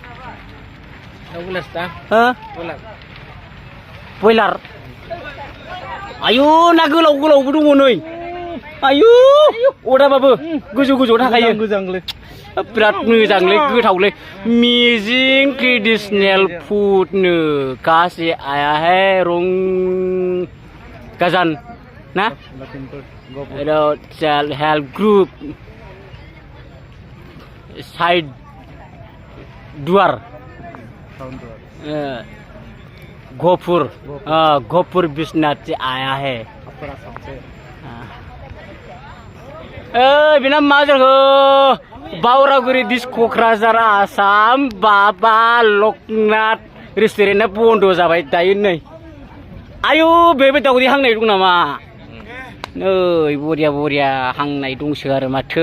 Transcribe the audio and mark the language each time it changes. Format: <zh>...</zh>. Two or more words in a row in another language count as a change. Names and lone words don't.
<brx>बयलार। आयु ना गोलाव गोलावबो दङ नै। आयु अदाबाबो गोजौ गोजौ थाखायो। मोजांलै बिराद मोजांलै, गोथावलै। मिजिं</brx> <en>traditional food</en> <brx>नो</brx> <hi>कहाँ से आया है?</hi> <brx>रोंग गजान ना</brx> <en>self help group</en> <brx>साइड दुआर गोपुर बिश्नाथ</brx> <hi>से आया है।</hi> <brx>बिना मा जाखो? बावरागुरि डिस क'क्राझार आसाम बाबा लकनाथ रेस्टुरेन्टआ बन्द जाबाय दायो नै। आयु बेबो दावदै हांनाय दं नामा? नै बरिया बरिया हांनाय दंसोगारो माथो।</brx>